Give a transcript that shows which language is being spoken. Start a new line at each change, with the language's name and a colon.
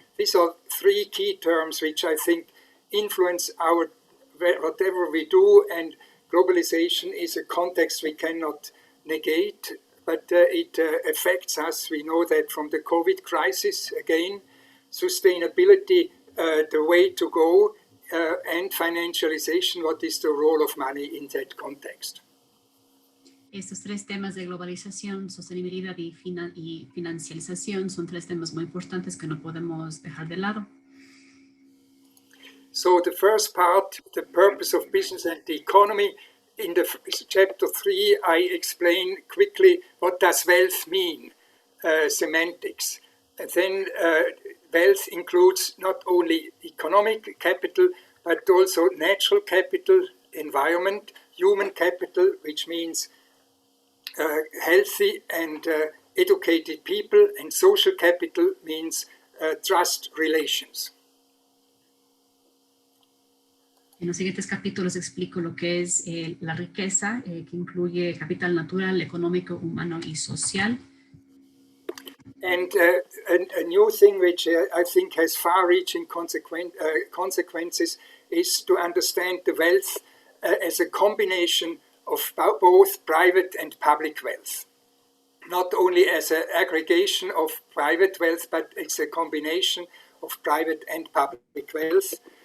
English: These are 3 key terms which I think influence whatever we do, and globalization is a context we cannot negate, but it affects us. We know that from the COVID crisis again. Sustainability, the way to go, and financialization, what is the role of money in that context.
Spanish: Estos 3 temas de globalización, sostenibilidad y financialización son 3 temas muy importantes que no podemos dejar de lado.
English: So the first part, the purpose of business and the economy. In the chapter 3, I explain quickly what does wealth mean, semantics. And then wealth includes not only economic capital, but also natural capital, environment, human capital, which means healthy and educated people, and social capital means trust relations.
Spanish: En los siguientes capítulos explico lo que es la riqueza, que incluye capital natural, económico, humano y social.
English: And a new thing which I think has far-reaching consequences is to understand the wealth as a combination of both private and public wealth. Not only as an aggregation of private wealth, but it's a combination of private and public wealth.